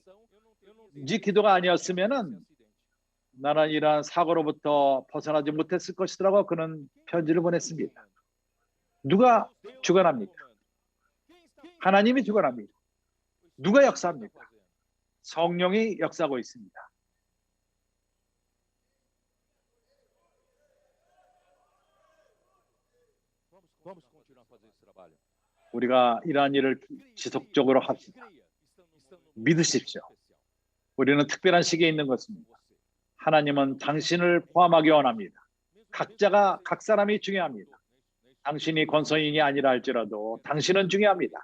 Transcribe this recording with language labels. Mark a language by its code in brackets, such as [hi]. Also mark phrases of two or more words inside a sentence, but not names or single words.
[ko] 네 기도가 아니었으면은 나는 이러한 사고로부터 벗어나지 못했을 것이라고 그는 편지를 보냈습니다. 누가 주관합니까? 하나님이 주관합니다. 누가 역사합니까? 성령이 역사하고 있습니다. [pt] Vamos continuar a fazer esse trabalho. [ko] 우리가 이러한 일을 지속적으로 합시다. 믿으십시오. 우리는 특별한 시기에 있는 것입니다. 하나님은 당신을 포함하기 원합니다. 각 사람이 중요합니다. 당신이 권서인이 아니라 할지라도 당신은 중요합니다.